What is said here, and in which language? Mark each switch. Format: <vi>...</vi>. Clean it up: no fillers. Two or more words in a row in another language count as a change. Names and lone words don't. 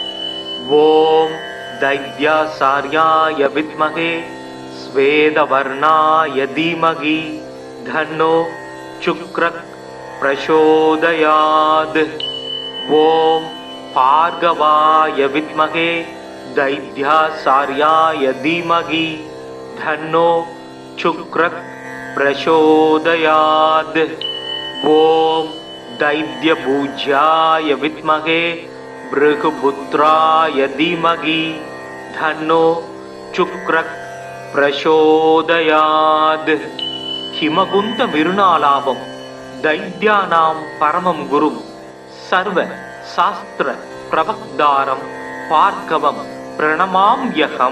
<sa>ॐ दैत्याचार्याय विद्महे श्वेतवर्णाय धीमहि तन्नो शुक्रः प्रचोदयात्. ॐ भार्गवाय विद्महे दैत्याचार्याय धीमहि तन्नो शुक्रः प्रचोदयात्. ஓம் दैत्यपूज्याय विद्महे भृगुपुत्राय धीमहि धन्नो शुक्रः प्रचोदयात्. हिमकुंद मिरुनालाभं दैत्यानां परमं गुरुं सर्व शास्त्र प्रवक्तारं पार्कवं प्रणमाम्यहं.</sa>